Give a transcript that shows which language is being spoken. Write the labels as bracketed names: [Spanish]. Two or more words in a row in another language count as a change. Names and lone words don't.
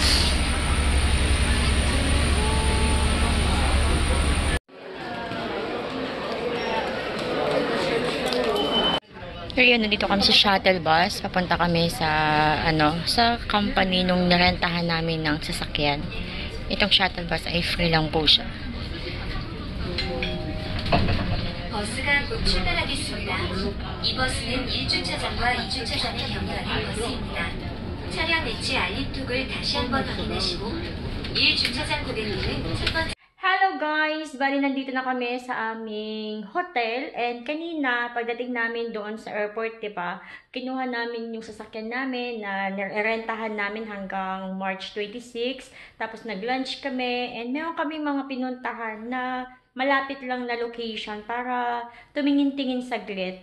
[Filipino] Ayun, nandito kami sa shuttle bus. Papunta kami sa sa company nung nirentahan namin ng sasakyan. Itong shuttle bus ay free lang po siya. [Korean] 버스가 곧 출발하겠습니다. 이 버스는 1주차장과 2주차장의 경유하는 버스입니다. 차량 내치 알림톡을 다시 한번 확인하시고 1주차장 고객님은 첫 번째 [English] Hello guys! [Filipino] guys, bali nandito na kami sa aming hotel and kanina pagdating namin doon sa airport, 'di ba? Kinuha namin yung sasakyan namin na nirentahan namin hanggang March 26. Tapos nag-lunch kami and meron kami mga pinuntahan na malapit lang na location para tumingin-tingin saglit.